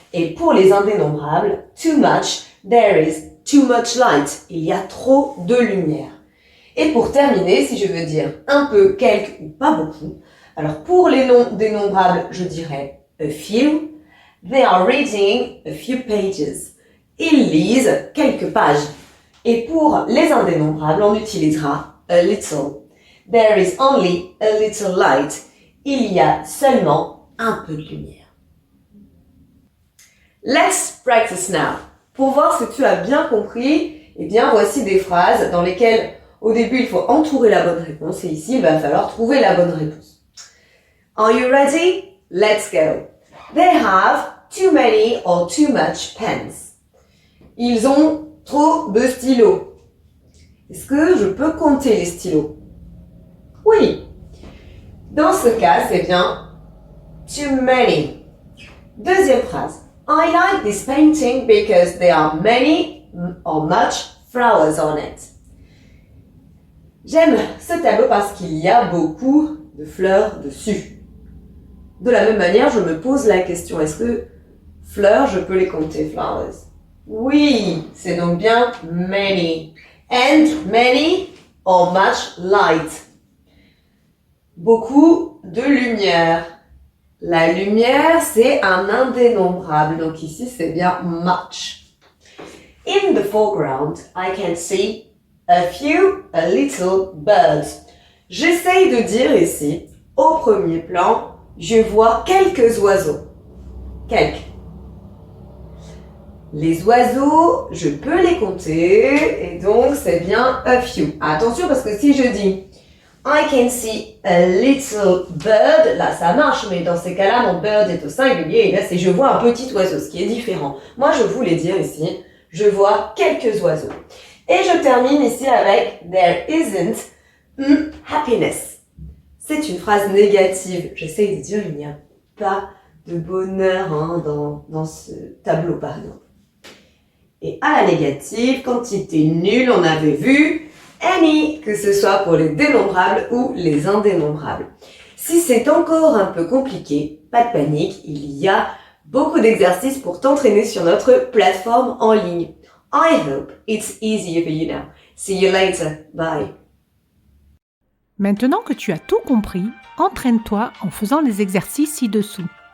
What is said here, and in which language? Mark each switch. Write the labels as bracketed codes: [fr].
[fr] Et pour les indénombrables, [en] too much. There is too much light. [fr] Il y a trop de lumière. Et pour terminer, si je veux dire un peu, quelque ou pas beaucoup, alors pour les noms dénombrables, je dirais a few. [en] They are reading a few pages. [fr] Ils lisent quelques pages. Et pour les indénombrables, on utilisera a little. [en] There is only a little light. [fr] Il y a seulement un peu de lumière. [en] Let's practice now. [fr] Pour voir si tu as bien compris, eh bien voici des phrases dans lesquelles au début il faut entourer la bonne réponse et ici il va falloir trouver la bonne réponse. [en] Are you ready? Let's go. They have too many or too much pens. [fr] Ils ont trop de stylos. Est-ce que je peux compter les stylos? Oui. Dans ce cas, c'est bien too many. Deuxième phrase. [en] I like this painting because there are many or much flowers on it. [fr] J'aime ce tableau parce qu'il y a beaucoup de fleurs dessus. De la même manière, je me pose la question, est-ce que fleurs, je peux les compter, flowers? Oui, c'est donc bien [en] many. And many or much light. [fr] Beaucoup de lumière. La lumière, c'est un indénombrable. Donc ici, c'est bien much. [en] In the foreground, I can see a little birds. [fr] J'essaye de dire ici, au premier plan, je vois quelques oiseaux. Quelques. Les oiseaux, je peux les compter, et donc c'est bien a few. Attention, parce que si je dis [en] I can see a little bird, [fr] là ça marche, mais dans ces cas-là, mon bird est au singulier, et là c'est je vois un petit oiseau, ce qui est différent. Moi je voulais dire ici, je vois quelques oiseaux. Et je termine ici avec [en] there isn't happiness. [fr] C'est une phrase négative. J'essaye de dire il n'y a pas de bonheur dans ce tableau par exemple. Et à la négative, quantité nulle, on avait vu any, que ce soit pour les dénombrables ou les indénombrables. Si c'est encore un peu compliqué, pas de panique, il y a beaucoup d'exercices pour t'entraîner sur notre plateforme en ligne. [en] I hope it's easier for you now. See you later. Bye. [fr] Maintenant que tu as tout compris, entraîne-toi en faisant les exercices ci-dessous.